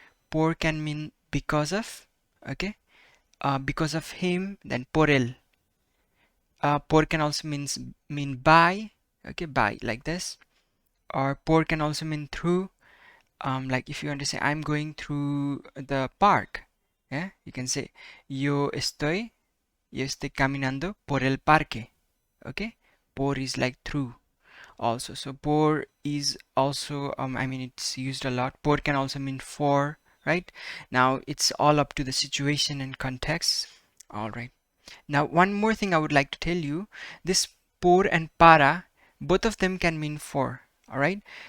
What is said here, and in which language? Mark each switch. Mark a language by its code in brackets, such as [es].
[en] Por can mean because of. Okay. Because of him. Then [es] por él. [en] Por can also mean by. Okay. By, like this. Or por can also mean through. Like if you want to say I'm going through the park. Yeah. You can say [es] yo estoy caminando por el parque. [en] Okay. Por is like through also. So por is also I mean it's used a lot. Por can also mean for, right? Now it's all up to the situation and context. All right. Now one more thing I would like to tell you, this por and para, both of them can mean for. All right.